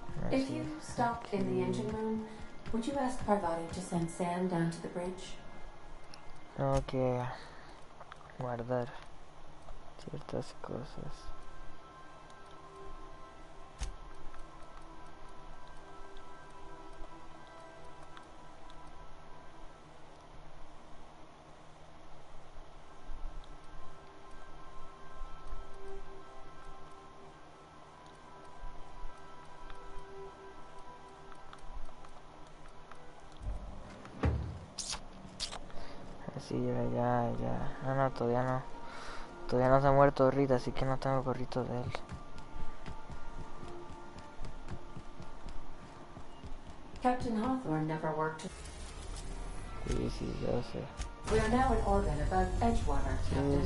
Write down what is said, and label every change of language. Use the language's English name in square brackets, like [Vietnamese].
[English] If you stop in the engine room, would you ask Parvati to send Sam down to the bridge? [Spanish] Tengo que guardar ciertas cosas. Así ya. No, todavía no. Todavía no se ha muerto Rita, así que no tengo gorrito de él. [English] Captain Hawthorne never worked. [Spanish] Sí, yo sé. [English] We are now in orbit above Edgewater, Captain.